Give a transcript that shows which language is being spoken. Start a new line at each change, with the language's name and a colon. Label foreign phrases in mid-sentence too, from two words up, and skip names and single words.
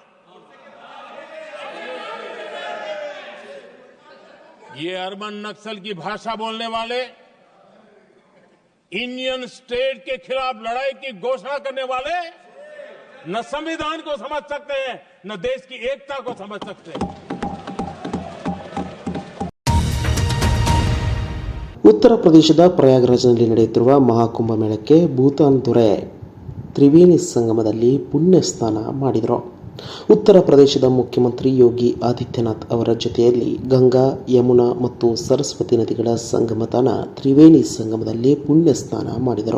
Hindi: ये अर्बन नक्सल की भाषा बोलने वाले
English: Indian state
Hindi: के खिलाफ लड़ाई की घोषणा करने वाले न संविधान को समझ सकते हैं, न देश की एकता को समझ सकते हैं.
Kannada: ಉತ್ತರ ಪ್ರದೇಶದ ಪ್ರಯಾಗ್ರಾಜ್ನಲ್ಲಿ ನಡೆಯುತ್ತಿರುವ ಮಹಾಕುಂಭಮೇಳಕ್ಕೆ ಭೂತಾನ್ ದೊರೆ ತ್ರಿವೇಣಿ ಸಂಗಮದಲ್ಲಿ ಪುಣ್ಯ ಸ್ನಾನ ಮಾಡಿದರು. ಉತ್ತರ ಪ್ರದೇಶದ ಮುಖ್ಯಮಂತ್ರಿ ಯೋಗಿ ಆದಿತ್ಯನಾಥ್ ಅವರ ಜೊತೆಯಲ್ಲಿ ಗಂಗಾ, ಯಮುನಾ ಮತ್ತು ಸರಸ್ವತಿ ನದಿಗಳ ಸಂಗಮ ತಾಣ ತ್ರಿವೇಣಿ ಸಂಗಮದಲ್ಲಿ ಪುಣ್ಯ ಸ್ನಾನ ಮಾಡಿದರು.